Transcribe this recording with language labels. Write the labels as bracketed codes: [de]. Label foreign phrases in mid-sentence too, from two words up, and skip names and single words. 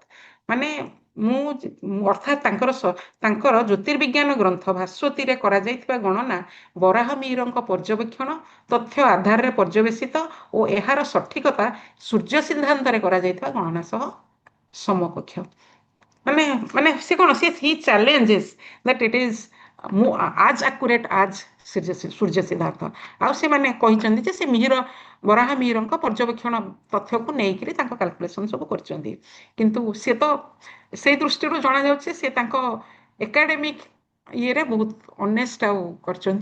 [or] ମାନେ ଅର୍ଥାତ୍ ତାଙ୍କର ଜ୍ୟୋତିର୍ବିଜ୍ଞାନ ଗ୍ରନ୍ଥ ଭାସ୍ୱତୀରେ କରାଯାଇଥିବା ଗଣନା ବରାହ ମିହିରଙ୍କ ପର୍ଯ୍ୟବେକ୍ଷଣ ତଥ୍ୟ ଆଧାରରେ ପର୍ଯ୍ୟବେସିତ ଓ ଏହାର ସଠିକତା ସୂର୍ଯ୍ୟ ସିଦ୍ଧାନ୍ତରେ କରାଯାଇଥିବା ଗଣନା ସହ ସମକକ୍ଷ। ମାନେ ସେ କଣ, [en] he challenges that it is as accurate as [or] ସୂର୍ଯ୍ୟ ସିଦ୍ଧାନ୍ତ। ଆଉ ସେମାନେ କହିଛନ୍ତି ଯେ ସେ ବରାହ ମିହିରଙ୍କ ପର୍ଯ୍ୟବେକ୍ଷଣ ତଥ୍ୟକୁ ନେଇକରି ତାଙ୍କ କାଲକୁଲେସନ ସବୁ କରିଛନ୍ତି। କିନ୍ତୁ ସେ ତ ସେଇ ଦୃଷ୍ଟିରୁ ଜଣାଯାଉଛି ସେ ତାଙ୍କ ଏକାଡେମିକ ଇଏରେ ବହୁତ ଅନେଷ୍ଟ ଆଉ କରିଛନ୍ତି।